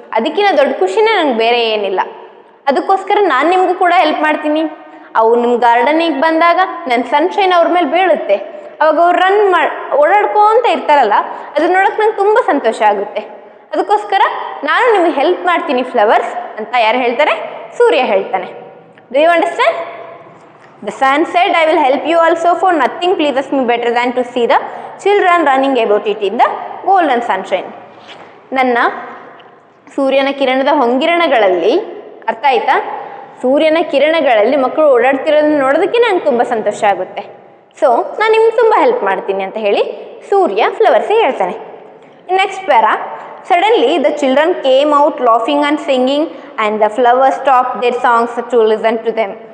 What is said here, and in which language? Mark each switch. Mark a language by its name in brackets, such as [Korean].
[Kannada] ಅದಕ್ಕಿಂತ ದೊಡ್ಡ ಖುಷಿನೇ ನನಗೆ ಬೇರೆ ಏನಿಲ್ಲ. ಅದಕ್ಕೋಸ್ಕರ ನಾನು ನಿಮಗೂ ಕೂಡ ಹೆಲ್ಪ್ ಮಾಡ್ತೀನಿ. ಅವು ನಿಮ್ಮ ಗಾರ್ಡನಿಗೆ ಬಂದಾಗ ನನ್ನ ಸನ್ಶೈನ್ ಅವ್ರ ಮೇಲೆ ಬೀಳುತ್ತೆ, ಅವಾಗ ಅವ್ರು ಓಡಾಡ್ಕೊಂತ ಇರ್ತಾರಲ್ಲ, ಅದನ್ನ ನೋಡೋಕೆ ನಂಗೆ ತುಂಬ ಸಂತೋಷ ಆಗುತ್ತೆ. ಅದಕ್ಕೋಸ್ಕರ ನಾನು ನಿಮಗೆ ಹೆಲ್ಪ್ ಮಾಡ್ತೀನಿ ಫ್ಲವರ್ಸ್ ಅಂತ ಯಾರು ಹೇಳ್ತಾರೆ? ಸೂರ್ಯ ಹೇಳ್ತಾನೆ. [English] Do you understand? The sun said, I will help you also, for nothing pleases me better than to see the children running about it in the golden sunshine. [Kannada] ನನ್ನ ಸೂರ್ಯನ ಕಿರಣದ ಹೊಂಗಿರಣಗಳಲ್ಲಿ, ಅರ್ಥ ಆಯ್ತಾ? ಸೂರ್ಯನ ಕಿರಣಗಳಲ್ಲಿ ಮಕ್ಕಳು ಓಡಾಡ್ತಿರೋದನ್ನ ನೋಡೋದಕ್ಕೆ ನಂಗೆ ತುಂಬ ಸಂತೋಷ ಆಗುತ್ತೆ. ಸೊ ನಾನು ನಿಮ್ಗೆ ತುಂಬ ಹೆಲ್ಪ್ ಮಾಡ್ತೀನಿ ಅಂತ ಹೇಳಿ ಸೂರ್ಯ ಫ್ಲವರ್ಸಿಗೆ ಹೇಳ್ತಾನೆ. [English] Next para, suddenly the children came out laughing and singing and the flowers stop their songs to listen to them.